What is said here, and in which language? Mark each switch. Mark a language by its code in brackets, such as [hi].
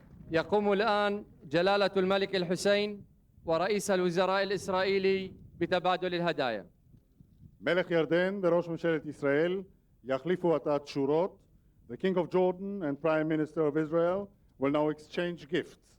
[ar] يقوم الآن جلالة الملك الحسين ورئيس الوزراء الإسرائيلي بتبادل الهدايا. [he] מלך ירדן וראש ממשלת ישראל יחליפו עתה תשורות. [en] The King of Jordan and Prime Minister of Israel will now exchange gifts.